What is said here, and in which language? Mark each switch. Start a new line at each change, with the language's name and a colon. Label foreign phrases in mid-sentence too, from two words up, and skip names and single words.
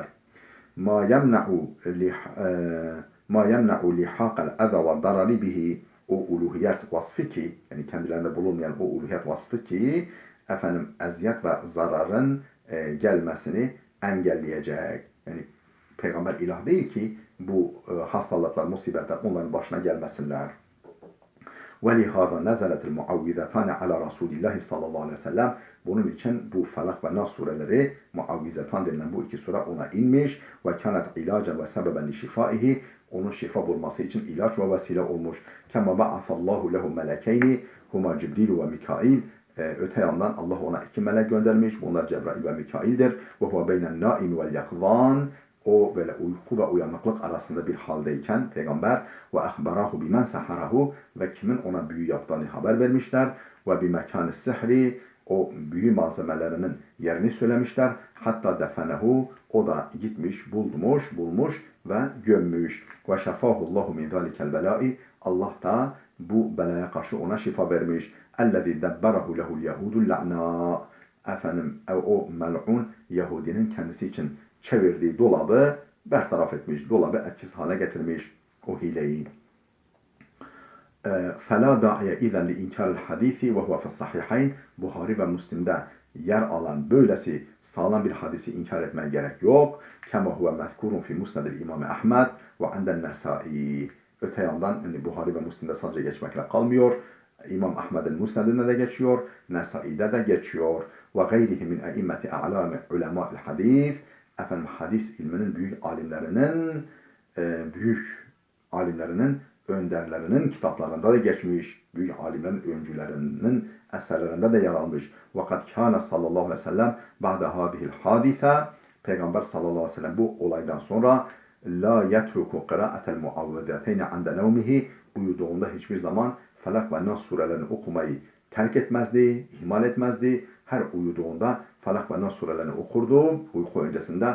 Arabic: ما يمنع لحاق الأذى والضرر به,
Turkish: o uluhiyet vasfı ki, yani kendilerinde bulunmayan o uluhiyet vasfı ki efendim eziyet ve zararın gelmesini engelleyecek. Yani peygamber ilah değil ki bu hastalıklar, musibetler onların başına gelmesinler.
Arabic: وَلِهَذَا نَزَلَتِ الْمُعَوِّذَتَانِ عَلَى رَسُولِ اللّٰهِ صلى الله عليه وسلم.
Turkish: Bunun için bu Felak ve Nas sureleri, Muavvizetan denilen bu iki sure ona inmiş.
Arabic: وَكَانَتْ عِلَاجًا وَسَبَبًا لِشِفَائِهِ.
Turkish: Onun şifa bulması için ilaç ve vesile olmuş.
Arabic: كَمَا بَعَثَ اللّٰهُ لَهُ مَلَكَيْنِ هُمَا جِبْرِيلُ وَمِكَائِيل.
Turkish: Öte yandan Allah ona iki melek göndermiş. Bunlar Cebrail ve Mikail'dir.
Arabic: وَهُوَ بَيْنَ النَّائِمِ وَالْيَقْظَانِ.
Turkish: O böyle uyku ve uyanıklık arasında bir haldeyken peygamber
Arabic: وأخبراه بمن سحره,
Turkish: ve kimin ona büyü yaptığını haber vermişler, ve
Arabic: بمكان السحر,
Turkish: o büyü malzemelerinin yerini söylemişler. Hatta defenehu, o da gitmiş bulmuş ve gömmüş.
Arabic: وشفاه الله من ذلك البلاء,
Turkish: Allah da bu belaya karşı ona şifa vermiş.
Arabic: الذي دبره له اليهودي اللعين.
Turkish: Efendim o mel'un Yahudinin kendisi için çevirdiği dolabı bertaraf etmiş, dolabı etkisiz hale getirmiş o hileyi.
Arabic: فَلَا دَاعِيَ اِذَنْ لِاِنْكَارِ الْحَد۪يثِ وَهُوَ فِي الصَّحِحَيْنِ.
Turkish: Buhari ve Müslim'de yer alan böylesi sağlam bir hadisi inkar etmeye gerek yok.
Arabic: كَمَا هُوَ مَذْكُورٌ فِي مُسْنَدِ الْاِمَامِ أَحْمَدِ وَعَنْدَ النَّسَائِي.
Turkish: Öte yandan yani Buhari ve Müslim'de sadece geçmekle kalmıyor. İmam Ahmed'in Musned'inde de geçiyor, Nesai'de de geçiyor.
Arabic: وَغَيْرِهِ مِنْ اَئِمَّةِ اَعْلَامِ عُلَمَاءِ الْحَد۪يثِ.
Turkish: Efendim hadis ilminin büyük alimlerinin önderlerinin kitaplarında da geçmiş, büyük alimlerin öncülerinin eserlerinde de yer almış.
Arabic: وَقَدْ كَانَ صلى الله عليه وسلم بَعْدَ هَذِهِ الْحَادِثَةِ.
Turkish: Peygamber
Arabic: صلى الله عليه وسلم
Turkish: bu olaydan sonra
Arabic: لا يترك قراءة المعوذتين عند نومه,
Turkish: uyuduğunda hiçbir zaman Felak ve Nas surelerini okumayı terk etmezdi, ihmal etmezdi. Her uyuduğunda Felak ve Nas surelerini okurdu uyku öncesinde.